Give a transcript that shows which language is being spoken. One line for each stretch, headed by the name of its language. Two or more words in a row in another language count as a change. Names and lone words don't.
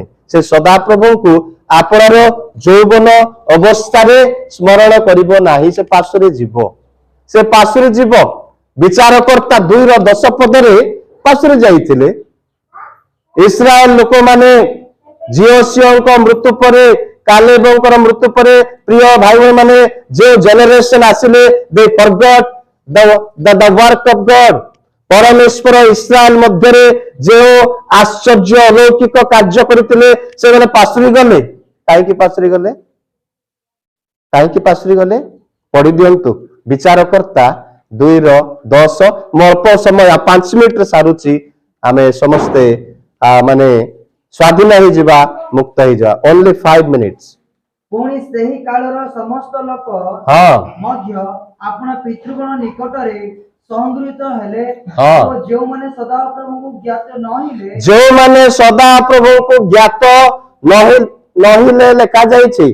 Odia: ସେ ସଦାପ୍ରଭୁଙ୍କୁ ଆପଣର ଯୌବନ ଅବସ୍ଥାରେ ସ୍ମରଣ କରିବ ନାହିଁ, ସେ ପାର୍ଶ୍ୱରେ ଯିବ, ସେ ପାର୍ଶ୍ୱରେ ଯିବ। ବିଚାରକର୍ତ୍ତା 2:10 ପଦରେ ପାର୍ଶ୍ୱରେ ଯାଇଥିଲେ। ଇସ୍ରାଏଲ ଲୋକମାନେ ଜିଓସିଓଙ୍କ ମୃତ୍ୟୁ ପରେ, କାଲେବଙ୍କର ମୃତ୍ୟୁ ପରେ, ପ୍ରିୟ ଭାଇ ଭଉଣୀ ମାନେ, ଯେଉଁ ଜେନେରେସନ ଆସିଲେ,
English: they forgot the work of God.
Odia: ପରମେଶ୍ୱର ଇସ୍ରାଏଲ ମଧ୍ୟରେ ଯେଉଁ ଆଶ୍ଚର୍ଯ୍ୟ ଅଲୌକିକ କାର୍ଯ୍ୟ କରିଥିଲେ, ସେମାନେ ପାଶୁରି ଗଲେ। କାହିଁକି ପାଶୁରି ଗଲେ? କାହିଁକି ପାଶୁରି ଗଲେ? ପଢି ଦିଅନ୍ତୁ ବିଚାରକର୍ତ୍ତା 2:10। ମୁଁ ଅଳ୍ପ ସମୟ 5 ମିନିଟରେ ସାରୁଛି। ଆମେ ସମସ୍ତେ ମାନେ ସ୍ୱାଧୀନ ହେଇଯିବା, ମୁକ୍ତ ହେଇଯିବା।
English: only 5 minutes।
Odia: ପୁଣି ସେହି କାଳର ସମସ୍ତ ଲୋକ ହଁ ମଧ୍ୟ ଆପଣ ପିତୃଗଣ ନିକଟରେ ସଂଗୃହୀତ ହେଲେ ହଁ। ଓ ଯେଉଁମାନେ ସଦାପ୍ରଭୁଙ୍କୁ ଜ୍ଞାତ ନହେଲେ, ଯେଉଁମାନେ ସଦାପ୍ରଭୁଙ୍କୁ ଜ୍ଞାତ ନହେଲେ ଲେଖା ଯାଇଛି